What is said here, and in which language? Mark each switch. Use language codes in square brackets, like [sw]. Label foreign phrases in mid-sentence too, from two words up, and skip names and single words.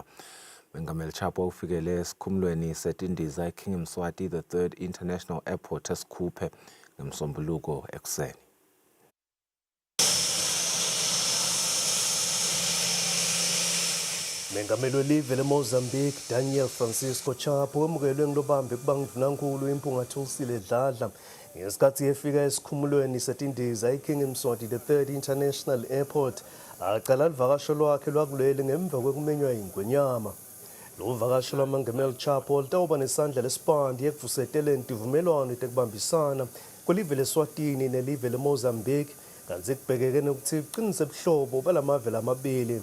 [ss] Mengameli Chapo ufikele esikhumulweni setindiza eKing Mswati the 3rd International Airport eSikhuphe ngemsombuluko ekuseni. Mengameli welive leMozambique Daniel Francisco Chapo wemukelwe ngilobambe kubangudunankulu impunga Kusile Dladla ngesikhathi efika esikhumulweni setindiza eKing Mswati the 3rd International Airport aqala livakasho lwakhe lwakuleli ngemva kwekumenywa ingwenyama. Lo vakasho lwaMengameli Chapo litawuba nesandla lesipandi ekuvuseteleni tivumelwano tekubambisana kwelive leSwatini nelive leMozambique kanti kubhekeke nokuthi kuqinise ubuhlobo balamave lamabili.